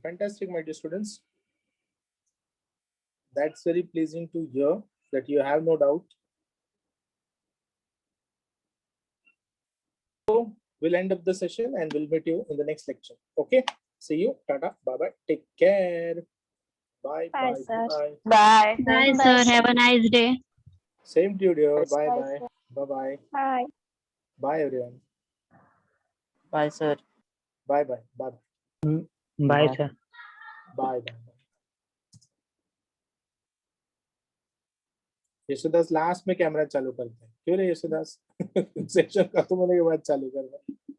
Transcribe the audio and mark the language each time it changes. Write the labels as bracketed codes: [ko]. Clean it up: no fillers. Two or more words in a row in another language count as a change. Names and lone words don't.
[en] Fantastic, my dear students. That's very pleasing to hear that you have no doubt. So we'll end up the session and we'll meet you in the next lecture. Okay. See you. Tata. Bye bye. Take care. Bye. Bye, Bye. sir. Bye. Bye. Bye, sir. Have a nice day. Same to you, dear. Bye. Bye, Bye. sir. Bye. Bye. Bye. Bye, everyone. Bye, sir. Bye. Bye. Bye. Bye, sir. Bye. Bye. [hi] यशोदास लास्ट में कैमरा चालू करते हैं. क्यों रे यशोदास? सेशन खत्म होने के बाद चालू करना.